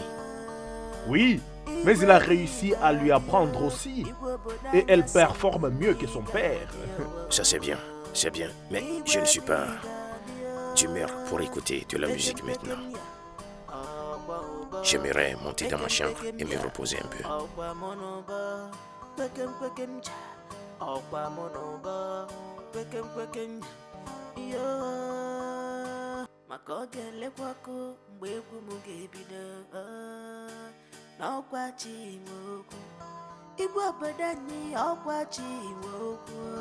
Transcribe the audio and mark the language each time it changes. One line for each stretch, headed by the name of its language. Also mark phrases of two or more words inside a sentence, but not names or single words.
French: Oui, mais il a réussi à lui apprendre aussi. Et elle performe mieux que son père. Ça c'est bien, mais je ne suis pas d'humeur pour écouter de la musique maintenant. J'aimerais monter dans ma chambre et me reposer un peu.
Igbo: maka ọ ga-elekwakọ mgbe egwu m ga-ebido n'ọkwa chi nwe okwu igwe obodo anyị ọkwa chi nwe okwu